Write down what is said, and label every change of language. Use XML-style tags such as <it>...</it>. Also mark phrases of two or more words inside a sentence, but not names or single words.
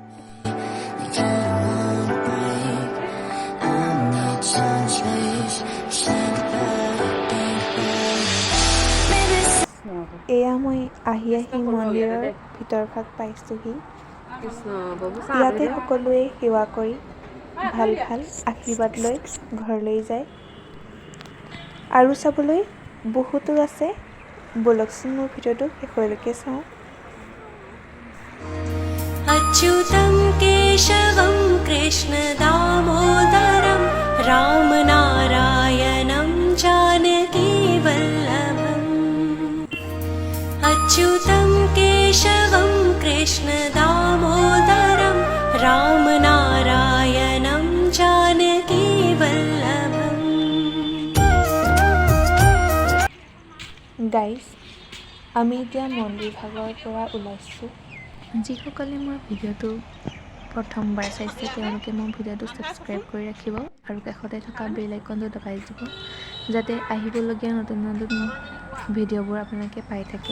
<as>এয়া মই আহি মন্দিৰৰ ভিতৰ ভাগ পাইছোঁহি। ইয়াতে সকলোৱে সেৱা কৰি ভাল আশীৰ্বাদ লৈ ঘৰলৈ যায় আৰু চাবলৈ বহুতো আছে। ব'লকচোন মোৰ ভিডিঅ'টো শেষলৈকে চাওঁ।</as> <sa>अच्युतं केशवं कृष्ण दामोदरं रामनारायणं जानकी वल्लभम्। अच्युतं केशवं कृष्ण दामोदरं रामनारायणं जानकी वल्लभम्।</sa> <as>গাইজ, আমি এতিয়া মন্দিৰ ভাগৰ পৰা ওলাইছোঁ। যিসকলে মোৰ ভিডিঅ'টো প্ৰথমবাৰ চাইছে তেওঁলোকে মোৰ ভিডিঅ'টো ছাবস্ক্ৰাইব কৰি ৰাখিব আৰু কাষতে থকা বেল আইকনটো দবাই দিব যাতে আহিবলগীয়া নতুন ভিডিঅ'বোৰ আপোনালোকে পাই থাকে।</as>